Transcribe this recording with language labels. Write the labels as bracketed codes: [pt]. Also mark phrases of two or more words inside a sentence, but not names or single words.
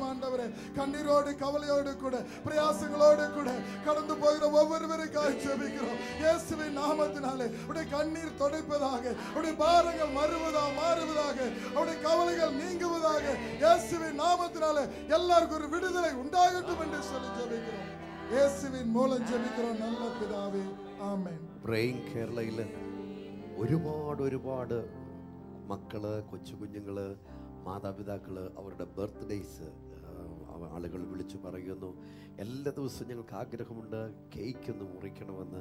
[ta] ஆண்டவரே, கண்ணீரோடு கவலையோடு கூட பிரயாசங்களோடு கூட கடந்து போகிற ஒவ்வொருவருக்காக ஜெபிக்கிறோம். இயேசுவின் நாமத்தினாலே உடைய கண்ணீர் துடைப்பதாக, உடைய பாரங்கள் மாறுவதாக, உடைய கவலைகள் நீங்குவதாக. இயேசுவின் நாமத்தினாலே எல்லாருக்கும் ஒரு விடுதலை உண்டாகட்டும் என்று சொல்லி ஜெபிக்கிறோம். [ml] യേശുവിൻ മൂലം ജപിக்கிறோம் നല്ല പിതാവേ, ആമേൻ. പ്രേയിങ് കേരളയിൽ ഒരുപാട് മക്കള്, കൊച്ചു കുഞ്ഞുങ്ങള്, മാതാപിതാക്കള് അവരുടെ ബർത്ത്ഡേയ്സ് ആളുകൾ വിളിച്ചു പറയുന്നു. എല്ലാ ദിവസവും ഞങ്ങൾക്ക് ആഗ്രഹമുണ്ട് കേക്ക് ഒന്ന് മുറിക്കണമെന്ന്.